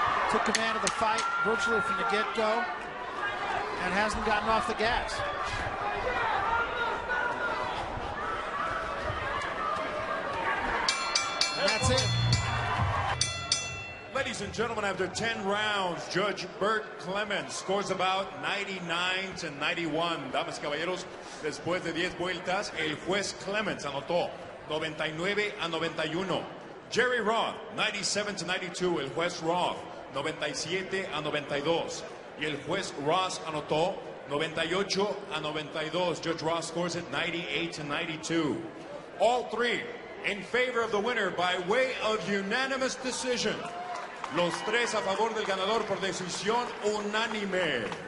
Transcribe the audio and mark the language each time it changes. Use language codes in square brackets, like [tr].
[en] Took command of the fight virtually from the get-go and hasn't gotten off the gas. And that's it. Ladies and gentlemen, after 10 rounds, Judge Bert Clemens scores about 99-91. [es] Damas y caballeros, después de 10 vueltas, el juez Clemens anotó 99-91. Jerry Roth, 97-92. El juez Roth, 97-92. Y el juez Ross anotó 98-92. [en] Judge Ross scores it 98-92. All three in favor of the winner by way of unanimous decision. [es] Los tres a favor del ganador por decisión unánime.